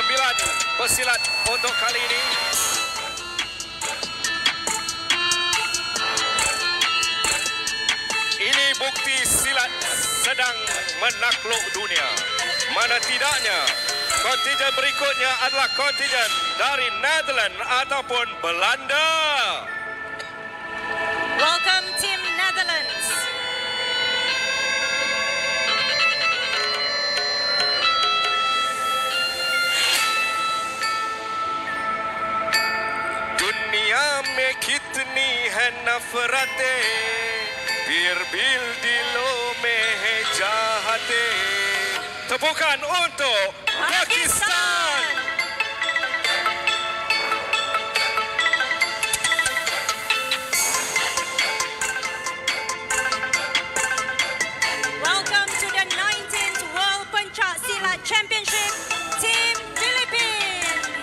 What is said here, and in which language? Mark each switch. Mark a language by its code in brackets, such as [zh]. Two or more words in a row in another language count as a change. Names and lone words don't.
[ms] tepukan pesilat untuk kali ini. Ini bukti silat sedang menakluk dunia. Mana tidaknya, kontingen berikutnya adalah kontingen dari Netherlands ataupun Belanda. [en] Welcome Team Netherlands. [hi] दुनिया में कितनी है नफरतें, फिर भी दिलों में है चाहतें. [ms] Tepukan untuk Pakistan. [en] Welcome to the 19th World Pencak Silat Championship, Team Philippines.